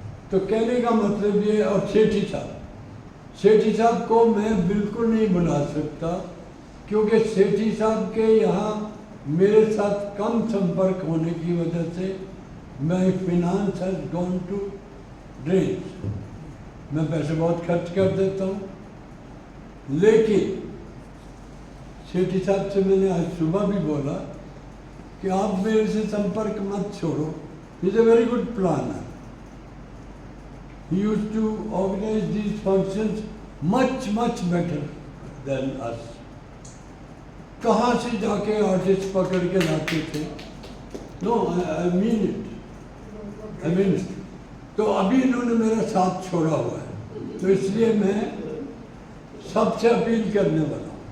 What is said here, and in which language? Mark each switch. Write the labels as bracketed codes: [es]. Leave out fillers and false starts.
[hi] तो कहने का मतलब ये, और सेठी साहब को मैं बिल्कुल नहीं बुला सकता क्योंकि सेठी साहब के यहाँ मेरे साथ कम संपर्क होने की वजह से मैं [en] Finance has gone to drain. [hi] मैं पैसे बहुत खर्च कर देता हूँ, लेकिन सेठी साहब से मैंने आज सुबह भी बोला कि आप मेरे से संपर्क मत छोड़ो, [en] It's a very good plan. He used to organize these functions much better than us. [hi] कहाँ से जाके आर्टिस्ट पकड़ के लाते थे? [en] No, I mean it. I mean it. [hi] तो अभी इन्होंने मेरा साथ छोड़ा हुआ है, तो इसलिए मैं सबसे अपील करने वाला हूँ।